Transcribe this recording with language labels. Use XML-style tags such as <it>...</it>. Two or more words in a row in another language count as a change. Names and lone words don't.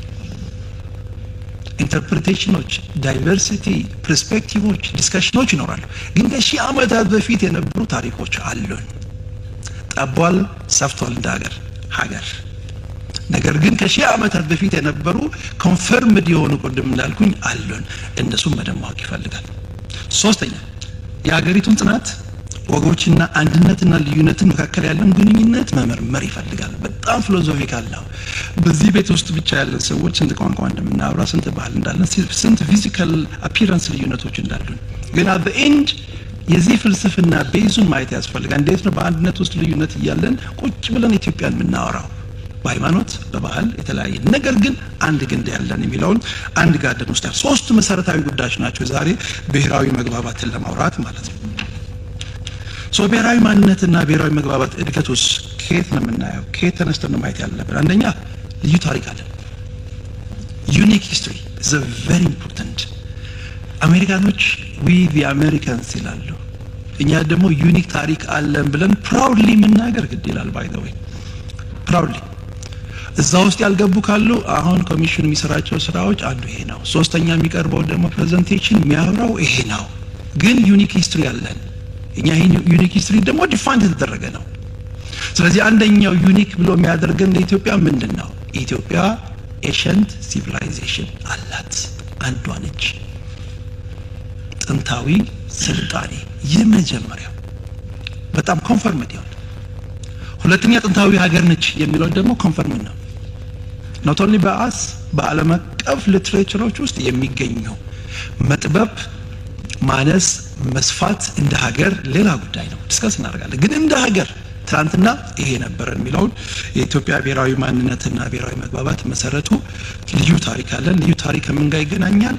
<en>interpretations diversity perspectives discussions</en> <am>ይኖራሉ ግን ከሺህ ዓመታት በፊት የነበሩ ታሪኮች አሉን ጠቧል ሰፍቷል እንደ ሀገር ነገር ግን ከሺህ ዓመታት በፊት የነበሩ ኮንፈርምድ የሆኑ ቅድም እንዳልኩኝ አሉን እነሱም መደማቅ ይፈልጋል ሶስተኛ የሀገሪቱን ጽናት ወጎችና አንድነትና ልዩነትን መካከል ያለን ግንኙነት መመርመር ይፈልጋል በጣም ፊሎሶፊካል ነው በዚህ ቤት ውስጥ ብቻ ያለን ሰዎች ስንት ቋንቋ እንደምናወራ ስንት ባህል እንዳለን ስንት</am> <en>physical appearance</en> <am>ልዩነቶች እንዳሉን ግን</am> <en>at the end</en> <am>የዚህ ፍልስፍና ቤዙን ማየት ያስፈልጋል እንዴት ነው በአንድነት ውስጥ ልዩነት እያለን ቁጭ ብለን ኢትዮጵያን የምናወራው በሃይማኖት በባህል የተለያየ ነገር ግን አንድ ግንድ ያለን የሚለውን አንድ ጋርደን ውስጥ ሶስት መሰረታዊ ጉዳዮች ናቸው ዛሬ ብሔራዊ መግባባትን ለማውራት ማለት ነው ሶ ብሔራዊ ማንነትና ብሔራዊ መግባባት እድገቱስ ከየት ነው የምናየው ከየት ተነስተን ነው ማየት ያለብን አንደኛ ልዩ ታሪክ አለ</am> <en>unique history is a very important</en> <am>አሜሪካኖች</am> <en>we the Americans</en> <am>ይላሉ እኛ ደግሞ ዩኒክ ታሪክ አለን ብለን proudly መናገር ግድ ይላል</am> <en>by the way</en> <am>ፕራውድሊ እዛ ውስጥ ያልገቡ ካሉ አሁን ኮሚሽኑ የሚሰራቸው ስራዎች አንዱ ይሄ ነው። ሶስተኛ የሚቀርበው ደግሞ ፕሬዘንቴሽን የሚያወራው ይሄ ነው። ግን</am> <en>unique history</en> <am>አለን እኛ። ይሄ</am> <en>unique history</en> <am>ደግሞ ዲፋይን የተደረገ ነው። ስለዚህ አንደኛው ዩኒክ ብሎ የሚያደርገን ለኢትዮጵያ ምንድነው? ኢትዮጵያ</am> <en>ancient civilization</en> <am>አላት። አንዷ ነች ጥንታዊ ስልጣኔ የመጀመሪያው በጣም ኮንፈርምድ ይሆን። ሁለተኛ ጥንታዊ ሀገር ነች የሚለው ደግሞ ኮንፈርም ነው።</am> <en>not only</en> <am>በአስ በዓለም አቀፍ ሊትሬቸሮች ውስጥ የሚገኘው መጥበብ ማነስ መስፋት እንደ ሀገር ሌላ ጉዳይ ነው፣ ዲስከስ እናደርጋለን። ግን እንደ ሀገር ትናንትና ይሄ ነበር የሚለውን የኢትዮጵያ ብሔራዊ ማንነትና ብሔራዊ መግባባት መሰረቱ ልዩ ታሪክ አለን። ልዩ ታሪክ ከምን ጋር ይገናኛል?</am>